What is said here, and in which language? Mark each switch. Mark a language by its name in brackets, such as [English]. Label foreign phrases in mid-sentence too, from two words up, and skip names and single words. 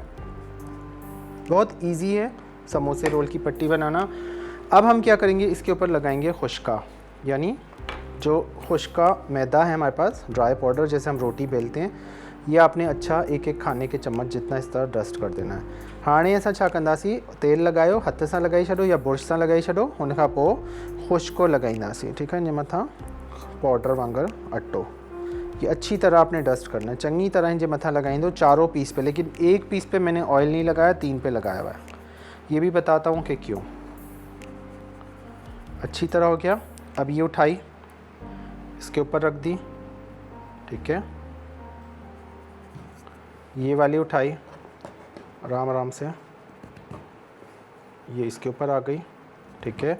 [Hindi] बहुत इजी है समोसे रोल की पट्टी बनाना। अब हम क्या करेंगे, इसके ऊपर लगाएंगे खुश्का, यानी जो खुश्का मैदा है हमारे पास, ड्राई पाउडर, जैसे हम रोटी बेलते हैं। ये आपने अच्छा एक एक खाने के चम्मच जितना इस तरह डस्ट कर देना है। [Sindhi] हाणे असां छा कंदासीं, तेल लगायो, हथ सां लगाई छॾो या बुर्श सां लगाई छॾो। हुन खां पोइ खुश्को लगाईंदासीं, [Hindi] ठीक है। [Sindhi] इन मथां पाउडर वांगुरु अटो, [Hindi] ये अच्छी तरह आपने डस्ट करना है। [Sindhi] चंगी तरह इन जे मथां लगाईंदो [Hindi] चारों पीस पे, लेकिन एक पीस पे मैंने ऑयल नहीं लगाया, 3 पे लगाया हुआ है। ये भी बताता हूँ कि क्यों। अच्छी तरह हो गया। अब ये उठाई, इसके ऊपर रख दी, ठीक है। ये वाली उठाई आराम आराम से, ये इसके ऊपर आ गई, ठीक है।